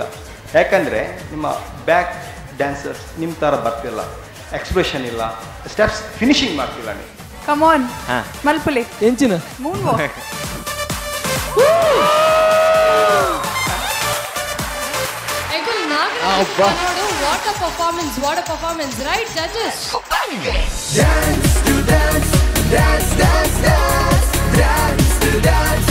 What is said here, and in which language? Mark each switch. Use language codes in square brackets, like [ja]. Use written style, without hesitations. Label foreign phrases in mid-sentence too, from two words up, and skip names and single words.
[kn] ಯಾಕಂದರೆ ನಿಮ್ಮ [en] back dancers [kn] ನಿಮ್ಮ ಥರ ಬರ್ತಿಲ್ಲ, ಎಕ್ಸ್ಪ್ರೆಷನ್ ಇಲ್ಲ, [en] steps finishing [kn] ಮಾಡ್ತಿಲ್ಲ ನೀವು. [en] come on [tcy] ಮಲ್ಪುಲಿ ಎಂಚಿನ [en] moon walk. What a performance, what a performance, right judges? Dance to dance, dance, dance, dance, dance to dance.